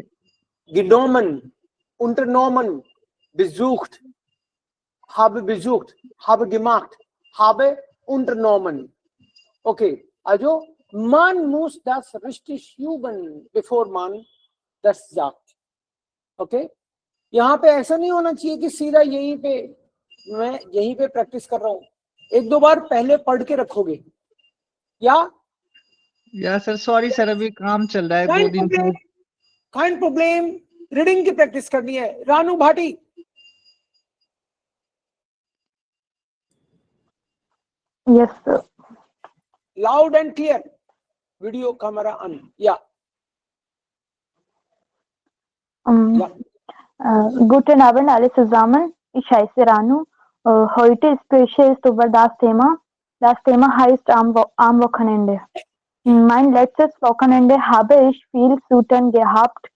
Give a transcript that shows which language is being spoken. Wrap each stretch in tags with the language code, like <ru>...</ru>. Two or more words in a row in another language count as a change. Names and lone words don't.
<de>genommen, unternommen, besucht, habe gemacht, habe unternommen. Okay, also man muss das richtig üben, bevor man das sagt. Okay?</de> <hi>यहाँ पे ऐसा नहीं होना चाहिए कि सीधा यहीं पे मैं यहीं पे प्रैक्टिस कर रहा हूँ. एक दो बार पहले पढ़ के रखोगे. या</hi> <en>sir sorry sir</en> <hi>अभी काम चल रहा है 2 दिन से.</hi> <en>kind problem.</en> <hi>रीडिंग की प्रैक्टिस करनी है. रानू भाटी.</hi> <en>Yes, sir. Loud and clear. Video camera on. Yeah.</en> <de>Guten Abend alle zusammen. Ich heiße Ranu. Heute spreche ich über das Thema. Das Thema heißt am Wochenende. Mein letztes Wochenende habe ich viel zu tun gehabt.</de>